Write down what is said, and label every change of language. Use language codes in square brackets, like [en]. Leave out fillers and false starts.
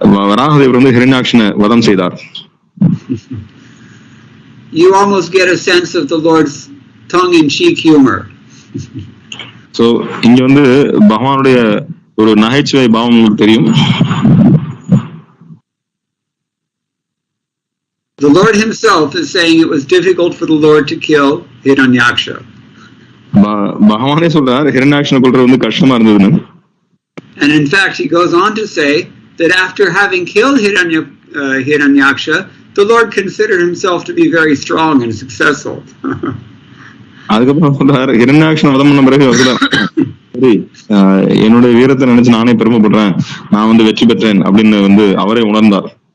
[ta] வராகதேவர் வந்து ஹிரண்யாக்ஷனை வதம் செய்தார். [en] You almost get a sense of the Lord's tongue-in-cheek humor. [ta] So இங்க வந்து பகவானுடைய ஒரு நகைச்சுவை பாவம் உங்களுக்கு தெரியும். [en] The Lord himself is saying it was difficult for the Lord to kill Hiranyaksha. [ta] பகவானே சொல்றார் ஹிரண்யாக்ஷனை கொல்றது வந்து கஷ்டமா இருந்ததுன்னு. [en] And in fact he goes on to say that after having killed Hiranyaksha, the Lord considered himself to be very strong and successful. [ta] அதுக்கப்புறம் சொல்றாரு ஹிரண்யாக்ஷனை வதம் பண்ண பிறகு சரி என்னுடைய வீரத்தை நினைச்சு நானே பெருமைப்படுறேன், நான் வந்து வெற்றி பெற்றேன் அப்படின்னு வந்து அவரே உணர்ந்தார்.